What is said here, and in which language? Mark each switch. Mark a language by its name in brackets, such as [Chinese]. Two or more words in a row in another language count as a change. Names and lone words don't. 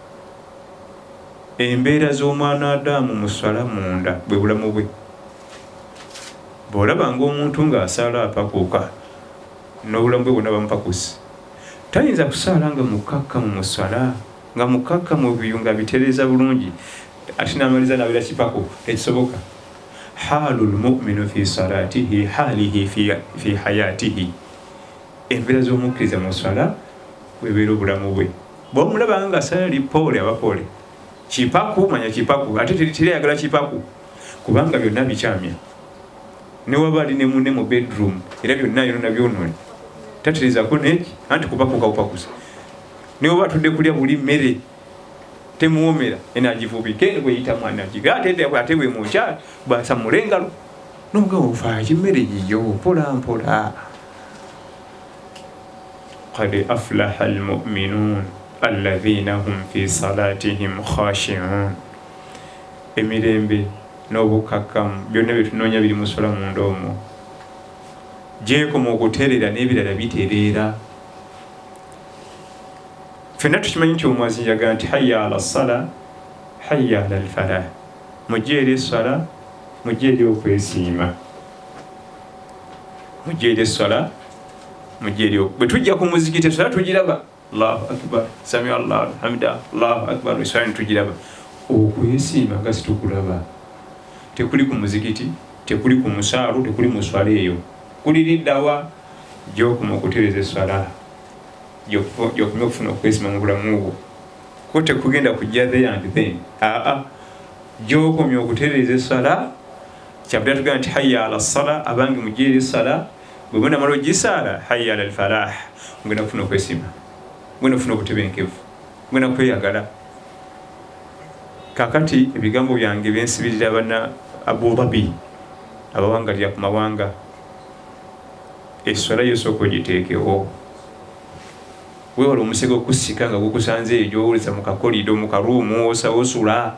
[Ganda] embeera z'omwana Adamu mu swala munda bwe bulamu bwe bw'olabanga omuntu ng'asala apakuuka n'obulamu bwe bwonna bamupakusi tayinza kusala nga mukakkamu mu swala nga mukakkamu nga bitereeza bulungi ate n'amaliza n'abeera kipaku tekisoboka [Arabic] حال المؤمن في صلاته حاله في حياته [Ganda] embeera z'omukkiriza mu swala bwebeera obulamu bwe bw'omulabanga ng'asala lipoole abapoole kipaku manya kipaku ate terayagala kipaku kubanga byonna bikyamya ne waba ali ne munne mu bedroom era byonna yonna byonone tatereezako neki anti kupakuka upakusa ne waba atudde kulya buli mmere temuwomera enagivubike bweyita mwana gigatende ate bwe mukya basamula engalo n'omugabo ofaayo kimmere yiyo mpola [Arabic] قد أفلح المؤمنون الذين هم في صلاتهم خاشعون [Ganda] emirembe n'obukakkamu byonna byetunoonya biri mu swala munda omwo gyekoma okutereera n'ebirala bitereera fenna tukimanyi nti omwazi yagamba nti [Arabic] حي على الصلاة حي على الفلاح [Ganda] mujje eri esswala mujje eri okwesiima mujje eri esswala mujje eri bwe tujja ku muzikiti esswala tugiraba [Arabic] الله أكبر سمع الله حمده الله أكبر [Ganda] esswala netugiraba okwesiima nga situkulaba tekuli ku muzikiti tekuli ku musaalu tekuli mu swala eyo kuliriddawa gyokuma okutereeza esswala gyokuma okufuna okwesiima mu bulamu bwo ko tekugenda kujja [English] there and then [Ganda] gyokomya okutereeza esswala kyabula tugamba nti [Arabic] حي على الصلاة [Ganda] abange mujje eri essala bwe mwena mala ogisaala [Arabic] حي على الفلاح [Ganda] mugenda kufuna okwesiima mugenda kufuna obutebenkevu mugenda kweyagala kakati ebigambo byange byensibirira bana Abu Dhabi abawangalira ku mawanga esswala yosooka ogiteekewo weewala omusege okusika nga gukusanze eyo gyowuliza mu kakolido mu karuumu osula